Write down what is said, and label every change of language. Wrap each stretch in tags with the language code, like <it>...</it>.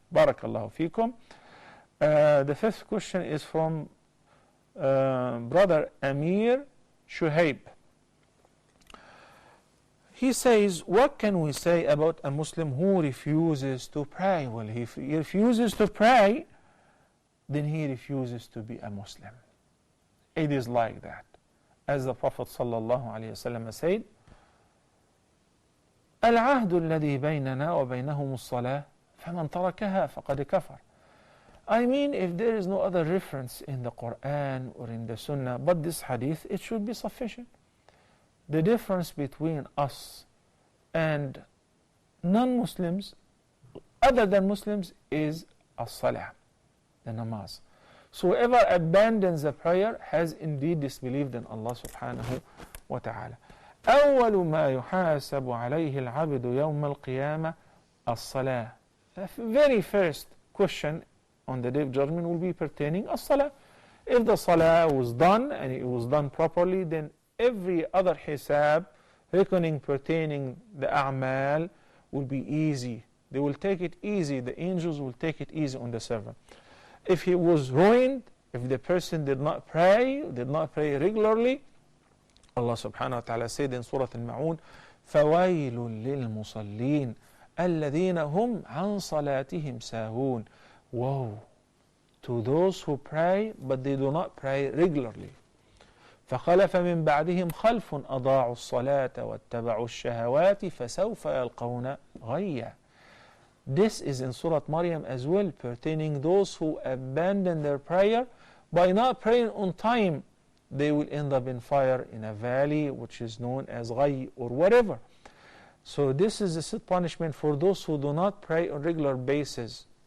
<en>Barakallahu fikum. The fifth question is from brother Amir Shuhaib. He says, what can we say about a Muslim who refuses to pray? Well, if he refuses to pray, then he refuses to be a Muslim. It is like that. As the Prophet ﷺ said,</en> <ar>العهد الذي بيننا وبينهم الصلاة فمن تركها فقد كفر.</ar> <en>I mean, if there is no other reference in the Quran or in the Sunnah but this hadith, it should be sufficient. The difference between us and non-Muslims, other than Muslims, is as-salah, the namaz. So whoever abandons the prayer has indeed disbelieved in Allah subhanahu wa ta'ala.</en> <ar>أول ما يحاسب عليه العبد يوم القيامة الصلاة.</ar> <en>The very first question on the day of judgment will be pertaining as-salah. If the salah was done and it was done properly, then every other hisab, reckoning pertaining the a'mal, will be easy. They will take it easy. The angels will take it easy on the servant. If he was ruined, if the person did not pray regularly, Allah subhanahu wa ta'ala said in Surah Al-Ma'un,</en> <ar>فَوَيْلٌ لِلْمُصَلِّينَ الَّذِينَ هُمْ عَنْ صَلَاتِهِمْ سَاهُونَ.</ar> <en>Woe to those who pray, but they do not pray regularly.</en> <ar>فخلف من بعدهم خلف أضاعوا الصلاة واتبعوا الشهوات فسوف يلقون غيا.</ar> <en>This is in Surah Maryam as well, pertaining those who abandon their prayer by not praying on time. They will end up in fire in a valley which is known as Ghay or whatever. So this is a set punishment for those who do not pray on regular basis.</en>